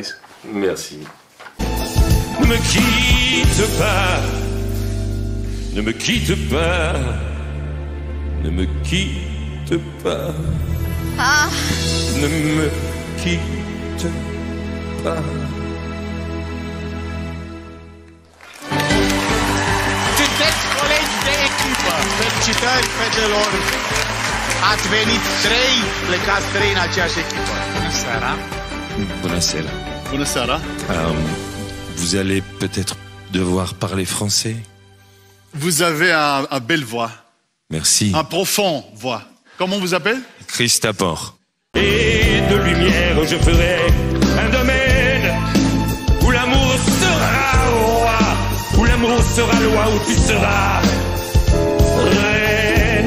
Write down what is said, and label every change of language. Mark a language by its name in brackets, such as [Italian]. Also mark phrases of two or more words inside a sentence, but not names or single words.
[French] Merci. Ne me quitte pas, ne me quitte pas, ne me quitte pas, ne me quitte pas. [Romanian] Sunteți colegi de echipă. Felicitări fetelor. Ați venit 3, plecați 3 în aceeași echipă. Bună seara. Bună seara. Bună seara. [French] Vous allez peut-être devoir parler français. Vous avez un belle voix. Merci. Un profond voix. Comment on vous appelle? Christapor. Et de lumière, je ferai un domaine où l'amour sera roi, où l'amour sera loi, où tu seras reine.